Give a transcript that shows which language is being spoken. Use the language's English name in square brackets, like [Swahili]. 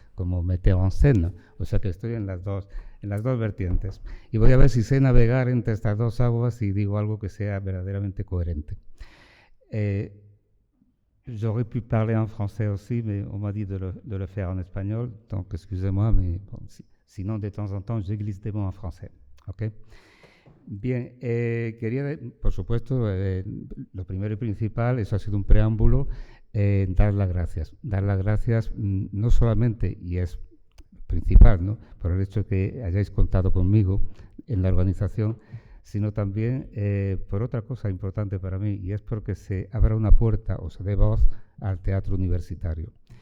[Spanish] Como [French] metteur en scène, [Spanish] o sea que estoy en las dos vertientes. Y voy a ver si sé navegar entre estas dos aguas y digo algo que sea verdaderamente coherente. [French] J'aurais pu parler en français aussi, mais on m'a dit de le faire en espagnol, donc excusez-moi, mais bon, sinon de temps en temps je glisse des mots en français. [Spanish] ¿Okay? Bien, quería, por supuesto, lo primero y principal, eso ha sido un preámbulo, dar las gracias. Dar las gracias no solamente, y es principal, ¿no?, por el hecho de que hayáis contado conmigo en la organización, sino también por otra cosa importante para mí, y es porque se abra una puerta o se dé voz al teatro universitario.